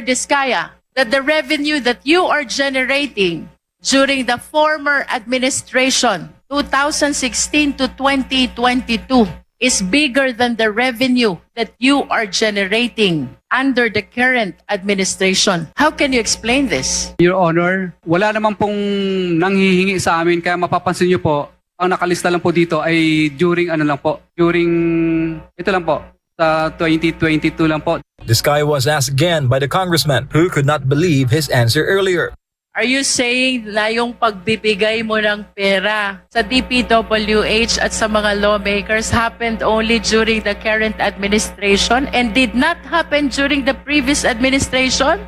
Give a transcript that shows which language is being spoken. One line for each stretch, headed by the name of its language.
English: Discaya, that the revenue that you are generating during the former administration, 2016 to 2022, is bigger than the revenue that you are generating under the current administration. How can you explain this? Your Honor,
Filipino: wala naman pong nanghihingi sa amin, kaya mapapansin niyo po, ang nakalista lang po dito ay during ito lang po, sa 2022 lang po.
English: This guy was asked again by the congressman, who could not believe his answer earlier. Are you saying
Filipino: na yung pagbibigay mo ng pera sa DPWH at sa mga lawmakers
English: happened only during the current administration and did not happen during the previous administration?